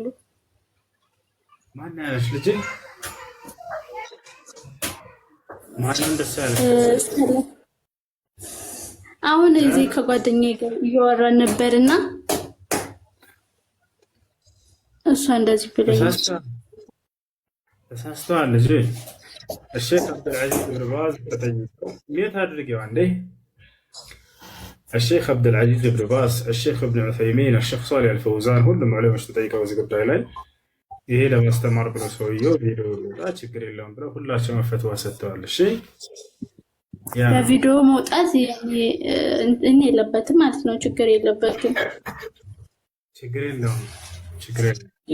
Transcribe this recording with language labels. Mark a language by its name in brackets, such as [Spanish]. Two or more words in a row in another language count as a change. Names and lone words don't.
[Amharic] ማን ያለሽ ልጅ? ማን እንደሰለ? አሁን እዚህ ከጓደኛዬ ጋር እያወራን ነበርና እሷ እንደዚህ ብለኝ ተሳስተዋል ልጅ። الشيخ عبد العزيز بن باز ميت አድርጌው አንዴ الشيخ عبد العزيز بن باز الشيخ ابن عثيمين الشيخ صالح الفوزان ሁሉም ዑለማዎች ተጠይቀው እዚህ ጉዳይ ላይ ይሄ ለማስተማር ብሎ ሰውየው ቪዲዮ ችግር የለውም ብለው ሁላቸውም ፈትዋ ሰጥተዋል። እሺ በቪዲዮ መውጣት እኔ የለበትም ማለት ነው። ችግር የለበትም። ችግር የለውም። ችግር የለውም።